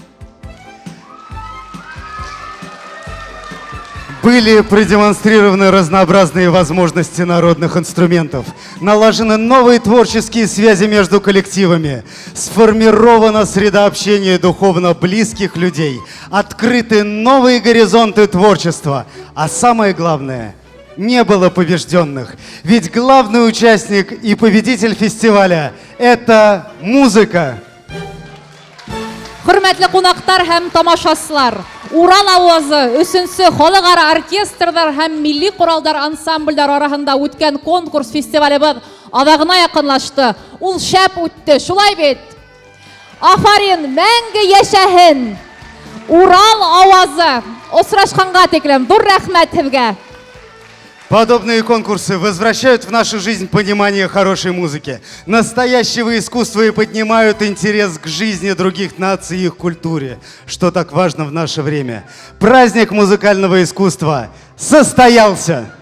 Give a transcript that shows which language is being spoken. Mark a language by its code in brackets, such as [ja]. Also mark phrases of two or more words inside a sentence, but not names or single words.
[ru] Были продемонстрированы разнообразные возможности народных инструментов, налажены новые творческие связи между коллективами, сформирована среда общения духовно близких людей, открыты новые горизонты творчества, а самое главное – не было побежденных, ведь главный участник и победитель фестиваля – это музыка. [ba] Хөрмәтле ҡунаҡтар һәм тамашачылар, Урал авазы 3-нче халыкара оркестрдар һәм милли коралдар ансамбльләр арасында үткән конкурс фестивалебез адагына якынлашты. Ул шәп үтте, шулай бит? Афарин, мәңге яшәһен! Урал авазы! Осрашканга тиклем, зур рәхмәт сезгә! [ru] Подобные конкурсы возвращают в нашу жизнь понимание хорошей музыки, настоящего искусства и поднимают интерес к жизни других наций и их культуре, что так важно в наше время. Праздник музыкального искусства состоялся!